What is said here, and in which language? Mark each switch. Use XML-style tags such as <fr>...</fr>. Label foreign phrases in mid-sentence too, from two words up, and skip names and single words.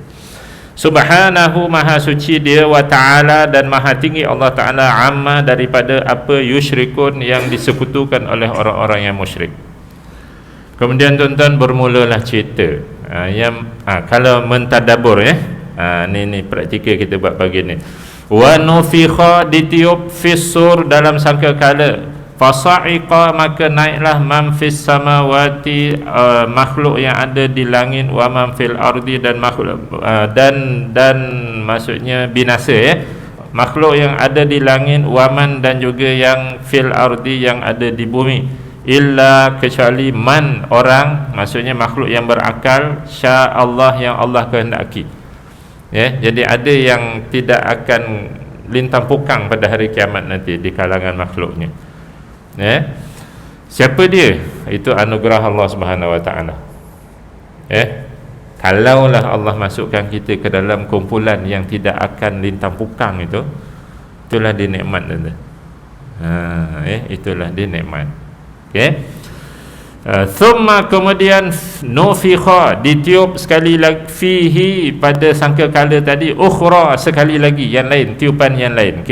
<ms>Subhanahu, maha suci dia,</ms> <ar>وتعالى,</ar> <ms>dan maha tinggi Allah Ta'ala, amma, daripada apa yusyrikun, yang disekutukan oleh orang-orang yang musyrik. Kemudian tuan-tuan bermulalah cerita kalau mentadabur ni praktikal kita buat pagi ni.</ms> <ar>ونفخ, ditiup, في الصور,</ar> <ms>dalam sangkakala, fasa'iqa, maka naiklah,</ms> <ar>من في السماوات,</ar> <ms>makhluk yang ada di langit,</ms> <ar>ومن في الأرض,</ar> <ms>dan makhluk dan maksudnya binasa makhluk yang ada di langit,</ms> <ar>ومن,</ar> <ms>dan juga yang</ms> <ar>في الأرض,</ar> <ms>yang ada di bumi, illa, kecuali man, orang, maksudnya makhluk yang berakal,</ms> <ar>شاء الله,</ar> <ms>yang Allah kehendaki. Jadi ada yang tidak akan lintang pukang pada hari kiamat nanti di kalangan makhluknya. Siapa dia? Itu anugerah Allah Subhanahu Wa Taala. Kalaulah Allah masukkan kita ke dalam kumpulan yang tidak akan lintang pukang itu, itulah dia nikmat tu. Itulah dia nikmat. Thumma, kemudian nufikha, ditiup sekali lagi, fihi, pada sangkakala tadi, ukhra, sekali lagi, yang lain, tiupan yang lain.</ms>